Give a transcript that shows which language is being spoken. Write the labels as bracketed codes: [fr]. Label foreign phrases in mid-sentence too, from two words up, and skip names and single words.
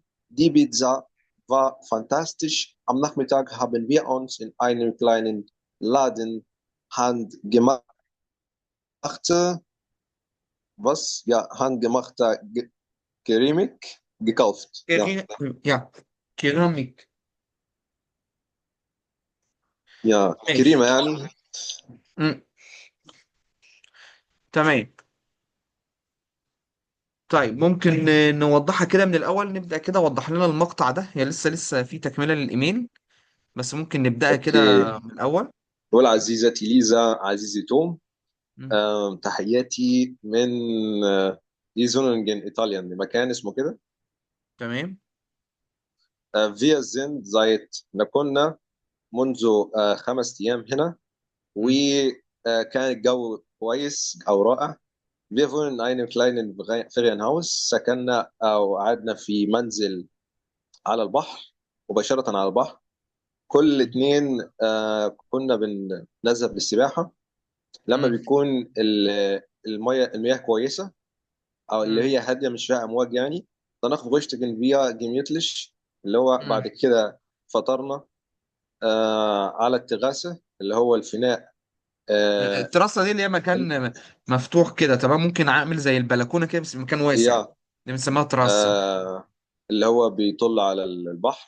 [de] Die Pizza war fantastisch. Am Nachmittag haben wir uns in einem kleinen Laden handgemachte, handgemachter Keramik gekauft. Ja, [ar] كيري... يا كيراميك. [de] ja, [ar] ماشي. Kerima يعني. مم. تمام. طيب، ممكن نوضحها كده من الاول، نبدا كده وضح لنا المقطع ده، هي لسه في تكمله للايميل، بس ممكن نبداها كده اوكي. من الاول. والعزيزتي ليزا، عزيزي توم، مم. تحياتي من إيزوننجن إيطاليا، مكان اسمه كده. تمام. [de] Wir sind wir [ar] كنا منذ 5 أيام هنا، مم. وكان الجو كويس أو رائع. [de] Wir wohnen in einem kleinen Ferienhaus. [ar] سكننا أو قعدنا في منزل على البحر، مباشرة على البحر. كل اتنين كنا بنذهب للسباحة لما مم. بيكون المياه كويسة، او اللي مم. هي هاديه مش فيها امواج يعني. [de] danach frühstücken wir gemütlich، [ar] اللي هو مم. بعد كده فطرنا على التغاسه اللي هو الفناء. آه التراسة دي اللي هي ال- مكان مفتوح كده، تمام، ممكن عامل زي البلكونة كده بس مكان واسع. يا دي بنسميها تراسة. اللي هو بيطل على البحر.